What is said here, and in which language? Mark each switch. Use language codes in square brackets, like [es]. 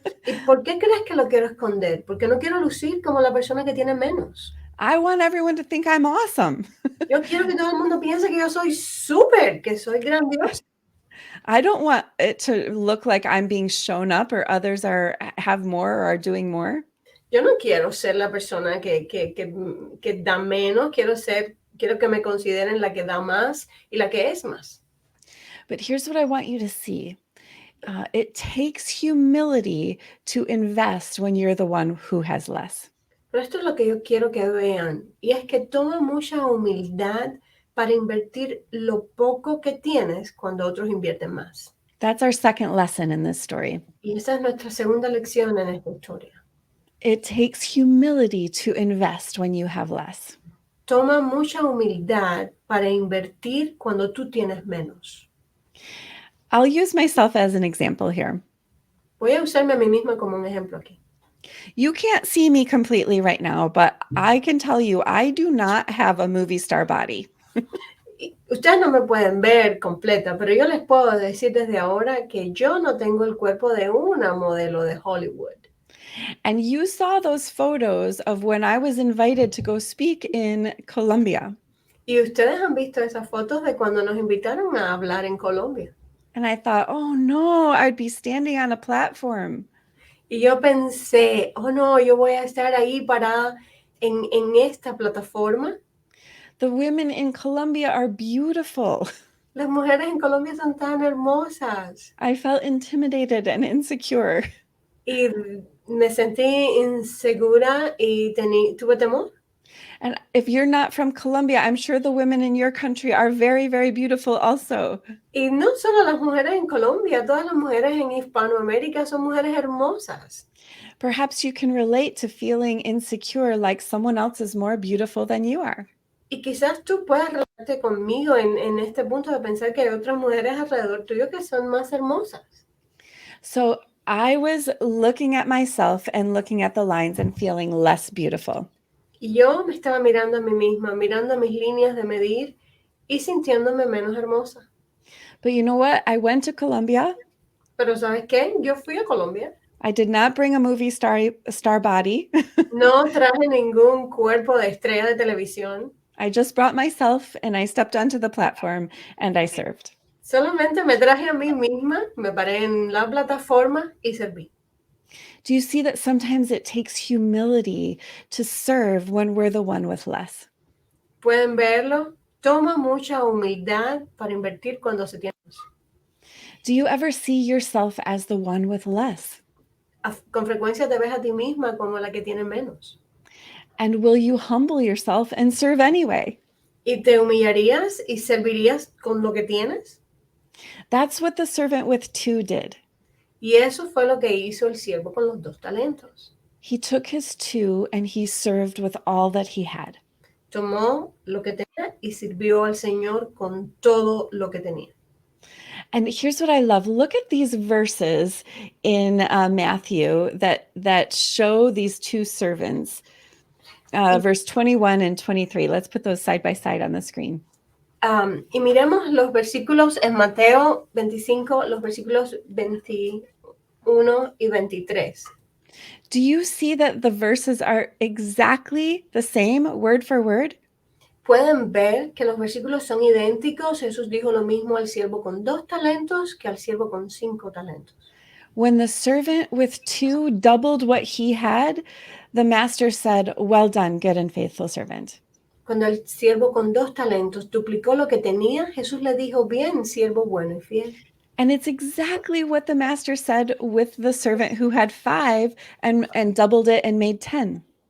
[es] ¿Y por qué crees que lo quiero esconder? Porque no quiero lucir como la persona que tiene menos. [en] I want everyone to think I'm awesome. [es] Yo quiero que todo el mundo piense que yo soy súper, que soy grandiosa. [en] I don't want it to look like I'm being shown up or others have more or are doing more. [es] Yo no quiero ser la persona que da menos, quiero que me consideren la que da más y la que es más. [en] But here's what I want you to see. It takes humility to invest when you're the one who has less. [es] Pero esto es lo que yo quiero que vean, y es que toma mucha humildad para invertir lo poco que tienes cuando otros invierten más. [en] That's our second lesson in this story. [es] Y esa es nuestra segunda lección en esta historia. [en] It takes humility to invest when you have less. [es] Toma mucha humildad para invertir cuando tú tienes menos. [en] I'll use myself as an example here. [es] Voy a usarme a mí misma como un ejemplo aquí. [en] You can't see me completely right now, but I can tell you I do not have a movie star body. [es] Ustedes no me pueden ver completa, pero yo les puedo decir desde ahora que yo no tengo el cuerpo de una modelo de Hollywood. [en] And you saw those photos of when I was invited to go speak in Colombia. [es] Y ustedes han visto esas fotos de cuando nos invitaron a hablar en Colombia. [en] And I thought, oh no, I'd be standing on a platform. [es] Y yo pensé, oh no, yo voy a estar ahí parada en esta plataforma. [en] The women in Colombia are beautiful. [es] Las mujeres en Colombia son tan hermosas. [en] I felt intimidated and insecure. [es] Y me sentí insegura y tuve temor. [en] And if you're not from Colombia, I'm sure the women in your country are very, very beautiful also. [es] Y no solo las mujeres en Colombia, todas las mujeres en Hispanoamérica son mujeres hermosas. [en] Perhaps you can relate to feeling insecure like someone else is more beautiful than you are. [es] Y quizás tú puedas relarte conmigo en este punto de pensar que hay otras mujeres alrededor tuyo que son más hermosas. [en] So I was looking at myself and looking at the lines and feeling less beautiful. [es] Y yo me estaba mirando a mí misma, mirando mis líneas de medir y sintiéndome menos hermosa. [en] But you know what? I went to Colombia. [es] Pero ¿sabes qué? Yo fui a Colombia. [en] I did not bring a movie star body. [es] No traje ningún cuerpo de estrella de televisión. [en] I just brought myself and I stepped onto the platform and I served. [es] Solamente me traje a mí misma, me paré en la plataforma y serví. [en] Do you see that sometimes it takes humility to serve when we're the one with less? [es] ¿Pueden verlo? Toma mucha humildad para invertir cuando se tiene. [en] Do you ever see yourself as the one with less? [es] Con frecuencia te ves a ti misma como la que tiene menos. [en] And will you humble yourself and serve anyway? [es] ¿Y te humillarías y servirías con lo que tienes? [en] That's what the servant with 2 did. [es] Y eso fue lo que hizo el siervo con los 2 talentos. [en] He took his 2 and he served with all that he had. [es] Tomó lo que tenía y sirvió al Señor con todo lo que tenía. [en] And here's what I love. Look at these verses in Matthew that show these 2 servants. Verse 21 and 23. Let's put those side by side on the screen. [es] Y miremos los versículos en Mateo 25, los versículos 21 y 23. [en] Do you see that the verses are exactly the same, word for word? [es] Pueden ver que los versículos son idénticos. Jesús dijo lo mismo al siervo con 2 talentos que al siervo con 5 talentos. [en] When the servant with 2 doubled what he had, the master said, "Well done, good and faithful servant." [es] Cuando el siervo con 2 talentos duplicó lo que tenía, Jesús le dijo, bien, siervo bueno y fiel. [en] And it's exactly what the master said with the servant who had 5 and doubled it and made 10.